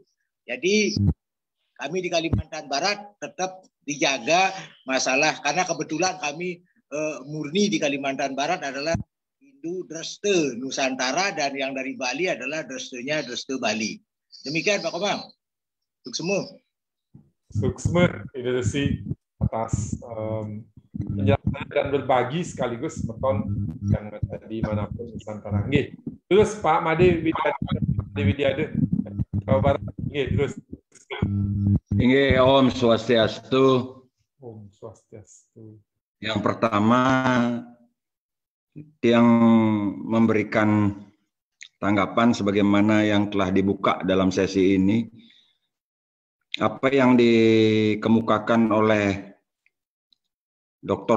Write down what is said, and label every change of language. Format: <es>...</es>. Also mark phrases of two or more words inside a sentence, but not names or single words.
<id>Jadi kami di Kalimantan Barat tetap dijaga masalah, karena kebetulan kami murni di Kalimantan Barat adalah Hindu Dreste Nusantara, dan yang dari Bali adalah Drestenya Dreste Bali. Demikian Pak Komang. Suksma. Suksma, terima kasih atas penjelasan dan berbagi sekaligus beton yang di manapun Nusantara. Nggih. Terus Pak Made Widyade, Jawa Barat. Nggih, terus. Nggih, Om Swastiastu. Om Swastiastu. Yang pertama yang memberikan tanggapan sebagaimana yang telah dibuka dalam sesi ini, apa yang dikemukakan oleh Dr.</id>